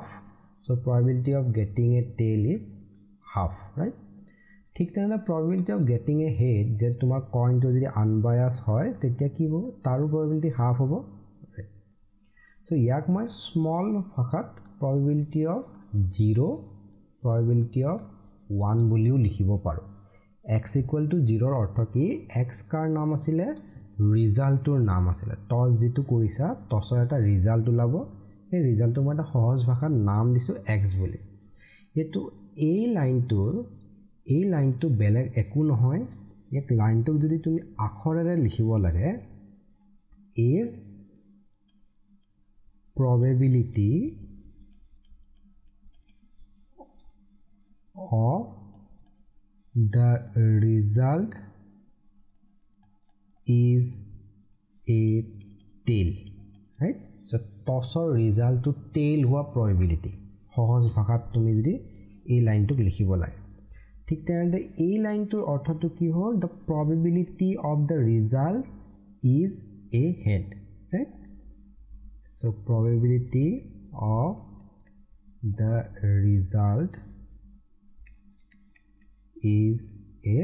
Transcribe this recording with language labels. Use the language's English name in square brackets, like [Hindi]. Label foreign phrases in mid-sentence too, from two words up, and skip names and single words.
[English] সো probability of getting a tail is half, right? [Assamese] ঠিক তেনে [English] probability of getting a head, [Assamese] যে তোমাৰ কইনটো যদি আনবায়াস হয় তেতিয়া কি হ'ব, তাৰো [English] probability half [Assamese] হ'ব, [English] right? [Assamese] So ইয়াক মই স্মল ভাষাত [English] probability of 0, probability of 1 [Assamese] বুলিও লিখিব পাৰো। [English] x equal to 0 [Assamese] ৰ অৰ্থ কি, x কাৰ নাম আছিলে, ৰিজাল্টৰ নাম আছিলে। টস যেটো কৰিছা টসৰ এটা ৰিজাল্ট ওলাব, এই ৰিজাল্টটো মই এটা সহজ ভাষাত নাম দিছো x বুলি। এটো এই লাইনটো বেলেগ একো নহয়, এক লাইনটো যদি তুমি আখৰেৰে লিখিব লাগে [English] is probability of the result is a tail, right? [Assamese] So টসৰ ৰিজাল্টটো টেইল হোৱা probability, সহজ ভাষাত তুমি যদি এই লাইনটো লিখিব লাগে। ঠিক তেনেদৰে এই লাইনটোৰ অৰ্থটো কি হ'ল [English] the probability of the result is a head right so probability of the result is a